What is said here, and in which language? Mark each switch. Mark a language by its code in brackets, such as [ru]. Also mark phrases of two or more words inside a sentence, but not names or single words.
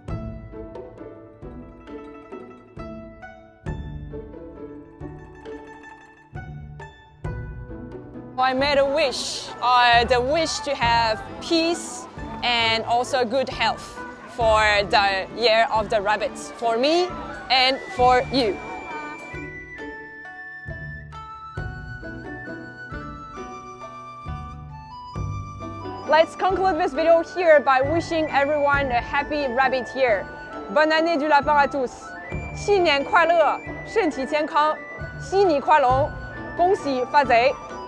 [en] I made a wish, the wish to have peace and also good health for the year of the rabbit, for me and for you. Let's conclude this video here by wishing everyone a happy rabbit year. [fr] Bonne année du lapin à tous. [zh] 新年快乐，身体健康，喜你快乐，恭喜发财。